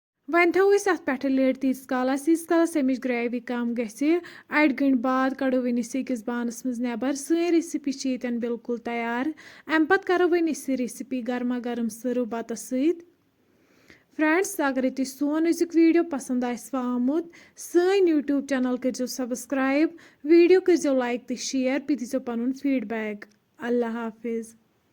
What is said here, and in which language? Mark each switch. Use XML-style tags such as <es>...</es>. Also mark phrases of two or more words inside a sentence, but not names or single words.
<ks>वहीं थो अत पे लड़ तीस कालस अमिच ग्रेवी कम गि अड़ गंट बाद कड़ो वस अकिस बानस मज नबर सं रेसिपी ये बिल्कुल तैयार अम पत करो वन रेसिपी गर्मा गर्म सर्व बतस सत फ्रेंड्स अगर तुम सोन अजुक वीडियो पसंद आमुत सन</ks> <en>YouTube channel</en> <ks>करो सब्सक्राइब वीडियो करो लाइक तो शेयर पे दीजो पन फीडबैक</ks> <ur>اللہ حافظ.</ur>